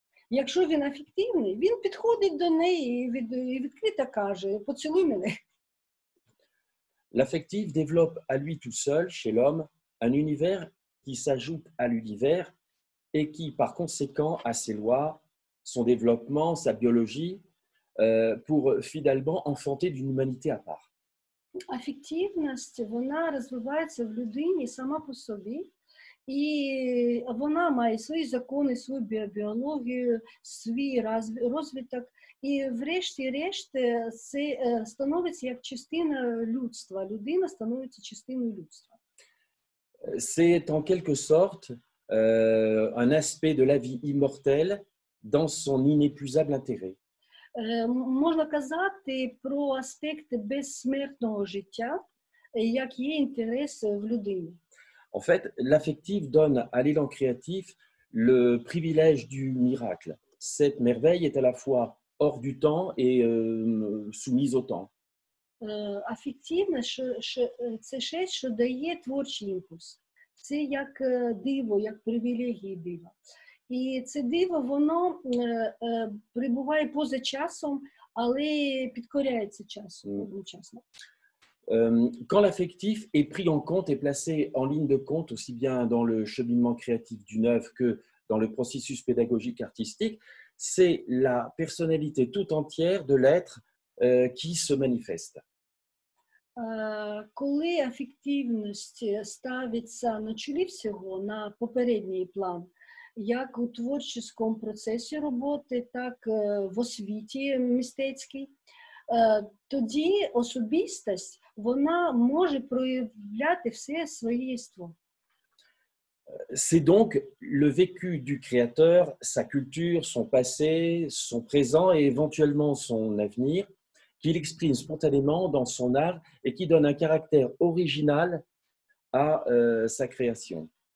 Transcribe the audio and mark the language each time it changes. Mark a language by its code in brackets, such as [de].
[uk] Якщо він афективний, він підходить до неї і відкрито каже: «Поцілуй мене». [fr] L'affectif développe à lui tout seul, chez l'homme, un univers qui s'ajoute à l'univers et qui, par conséquent, a ses lois, son développement, sa biologie, pour finalement enfanter d'une humanité à part. [uk] Афективність, вона розвивається в людині сама по собі, і вона має свої закони, свою біологію, свій розвиток, і врешті-решт це становиться як частина людства. Людина становиться частиною людства. [fr] C'est en quelque sorte un aspect de la vie immortelle dans son inépuisable intérêt. [uk] Можна казати про аспекти безсмертного життя, як є інтерес в людині. [fr] En fait, l'affectif donne à l'élan créatif le privilège du miracle. Cette merveille est à la fois hors du temps et soumise au temps. [uk] Афективність – це щось, що дає творчий імпульс. Це як диво, як привілегії дива. І це диво, воно перебуває поза часом, але підкоряється часом одночасно. [fr] Quand l'affectif est pris en compte et placé en ligne de compte, aussi bien dans le cheminement créatif d'une œuvre que dans le processus pédagogique artistique, c'est la personnalité tout entière de l'être qui se manifeste. [uk] Коли афективність ставиться на чолі всього, на попередній план, як у творчому процесі роботи, так в освіті мистецькій, тоді особистість, вона може проявляти все своє єство. [fr] C'est donc le vécu du créateur, sa culture, son passé, son présent et éventuellement son avenir qu'il exprime spontanément dans son art et qui donne un caractère original à sa création.